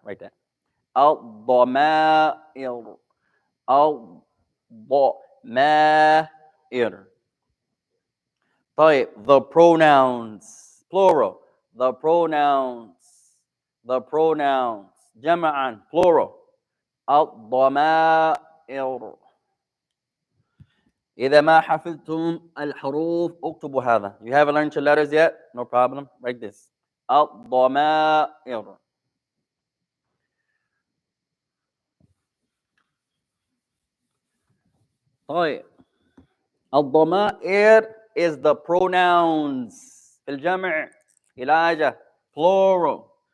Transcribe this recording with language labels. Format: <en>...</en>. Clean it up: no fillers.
<en>Write that. الضمائر. الضمائر. طيب, the pronouns, plural. The pronouns. The pronouns. جمعا, plural.</en> <ar>الضمائر. إذا ما حفظتم الحروف اكتبوا هذا.</ar> <en>You haven't learned your letters yet? No problem. Write this. الضمائر. طيب, الضمائر is the pronouns.</en> <ar>في الجمع إلاجة, plural.</ar>